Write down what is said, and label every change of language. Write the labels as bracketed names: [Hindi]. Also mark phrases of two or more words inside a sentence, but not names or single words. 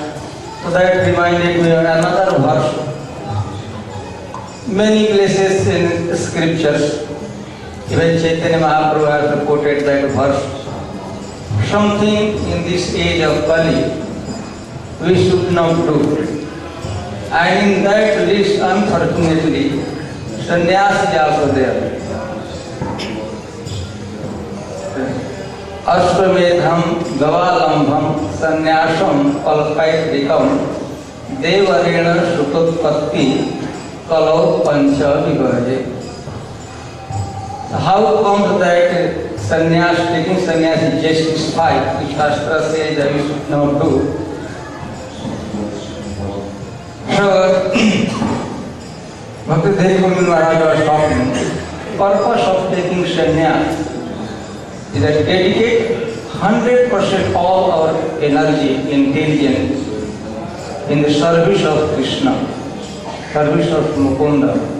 [English] So that reminded me of another verse. Many places in scriptures, even Chaitanya Mahaprabhu has quoted that verse. Something in this age of Kali we should not do. And in that list, unfortunately, sannyas is also there. [Sanskrit] Ashwamedham gavalambham sannyasam palpaidikam devarena sutotpatti kalau pancha vivarje. [English] How comes that sannyas, taking sannyas is justified, which Shastra says that we should not do? So, Bhakti Dev Govind Maharaj was talking, purpose of taking sannyas is that dedicate 100% all our energy, intelligence in the service of Krishna, service of Mukunda.